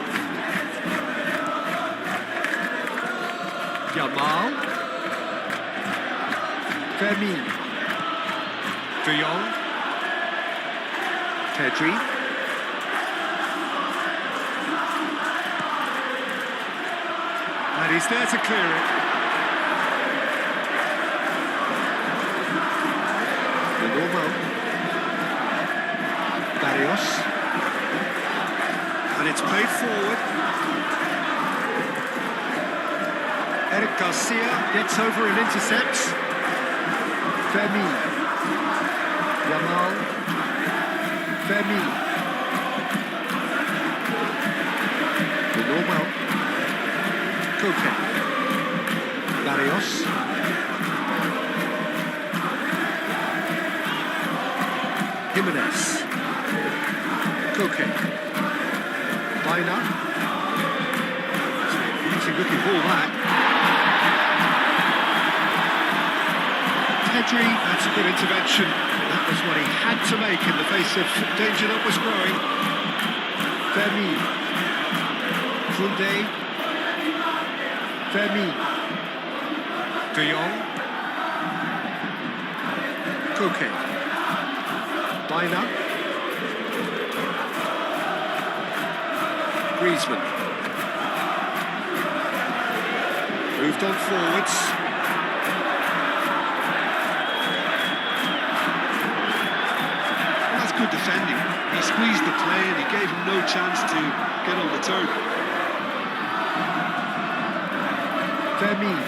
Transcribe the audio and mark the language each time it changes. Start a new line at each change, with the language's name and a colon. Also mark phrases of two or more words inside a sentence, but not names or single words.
English: Yamal. Fermin. De Jong. Pedri. And he's there to clear it. Normal. Barrios. And it's played forward. Eric Garcia gets over and intercepts. Fermin. Yamal. Fermin. Normal. Koke. Barrios. Jimenez. Koke. Baina. It's a looking ball, that. Pedri, that's a good intervention. That was what he had to make in the face of danger that was growing. Fermin. Koundé. Fermin. De Jong. Koke. Baina. Griezmann. Moved on forwards. That's good defending. He squeezed the play and he gave him no chance to get on the turn. Fermin.